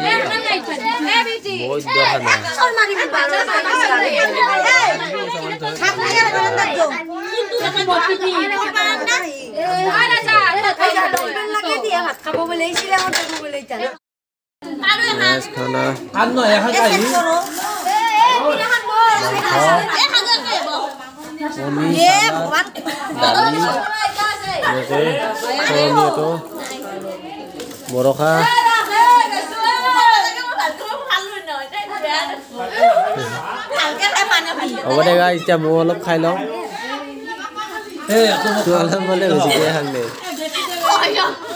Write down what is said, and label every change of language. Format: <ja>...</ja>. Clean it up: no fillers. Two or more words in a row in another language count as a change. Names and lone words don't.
<hi>बहुत खाना खाना खाना है खाना है</hi> <as>बरखा হ'ব দে গাইছ এতিয়া মই অলপ খাই লওঁ অলপ মানে বেছিকৈ খালে</as>